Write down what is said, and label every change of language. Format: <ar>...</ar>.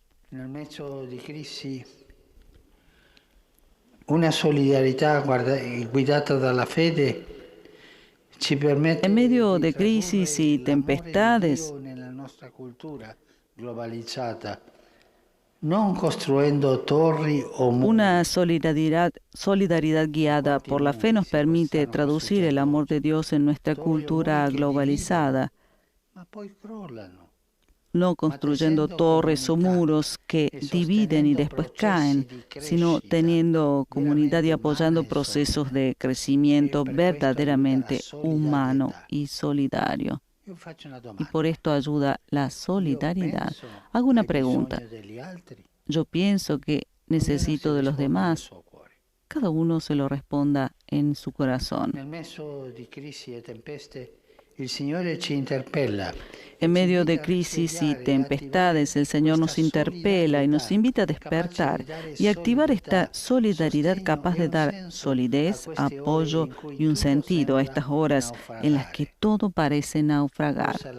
<it>Nel mezzo di crisi, una solidarietà guidata dalla fede ci permette</it> <es>en medio de crisis y tempestades,</es> <it>nella nostra cultura globalizzata, non costruendo torri o</it> <es>una solidaridad guiada por la fe nos permite traducir el amor de Dios en nuestra cultura globalizada,</es> <it>ma poi crollano.</it> <es>no construyendo torres o muros que dividen y después caen, sino teniendo comunidad y apoyando procesos de crecimiento verdaderamente humano y solidario. Y por esto ayuda la solidaridad. Hago una pregunta. Yo pienso que necesito de los demás. Cada uno se lo responda en su corazón.</es> <it>Nel mezzo di crisi e tempeste, il Signore ci interpella.</it> <es>En medio de crisis y tempestades, el Señor nos interpela y nos invita a despertar y activar esta solidaridad capaz de dar solidez, apoyo y un sentido a estas horas en las que todo parece naufragar.</es>